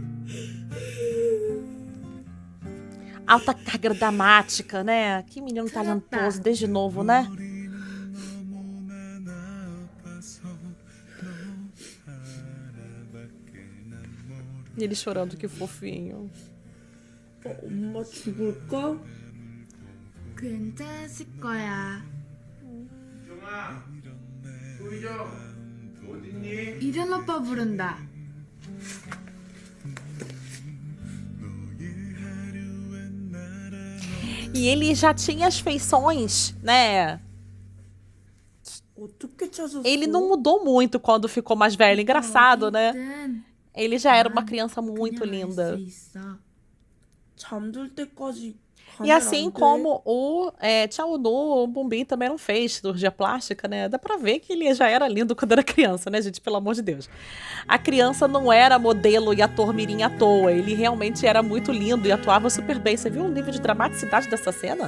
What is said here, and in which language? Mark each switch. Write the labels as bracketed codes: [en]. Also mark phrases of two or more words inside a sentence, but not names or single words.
[pt] Alta carga dramática, né? Que menino talentoso, desde novo, né? E ele chorando, que fofinho. [ko] 엄마 죽을까? 괜찮을 거야. 정아, 소희정, 어딨니? 이른 오빠 부른다. [pt] E ele já tinha as feições, né? [ko] 어떻게 찾았어? [pt] Ele não mudou muito quando ficou mais velho. Engraçado, né? [ko] 어쨌든 [pt] Ele já era uma criança muito [ko] 그냥 알 [pt] linda. [ko] 수 있어. 잠들 때까지 [pt] E assim como o Chaunu, o Moonbin também não fez cirurgia plástica, né? Dá pra ver que ele já era lindo quando era criança, né, gente? Pelo amor de Deus. A criança não era modelo e ator mirim à toa. Ele realmente era muito lindo e atuava super bem. Você viu o nível de dramaticidade dessa cena?